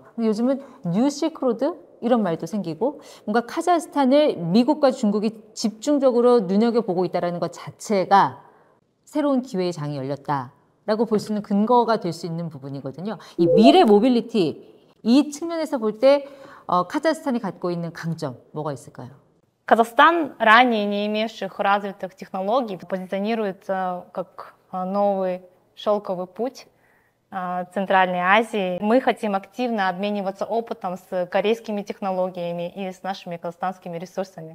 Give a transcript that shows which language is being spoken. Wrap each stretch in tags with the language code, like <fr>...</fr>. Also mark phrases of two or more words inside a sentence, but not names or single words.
<ko>근데 요즘은</ko> <en>new silk road</en> <ko>이런 말도 생기고 뭔가 카자흐스탄을 미국과 중국이 집중적으로 눈여겨보고 있다는 것 자체가 새로운 기회의 장이 열렸다라고 볼 수 있는 근거가 될 수 있는 부분이거든요. 이 미래 모빌리티 이 측면에서 볼 때 카자흐스탄이 갖고 있는 강점 뭐가 있을까요?</ko> <ru>Казахстан, ранее не имевших развитых технологий, позиционируется как новый шелковый путь Центральной Азии. Мы хотим активно обмениваться опытом с корейскими технологиями и с нашими казахстанскими ресурсами.</ru>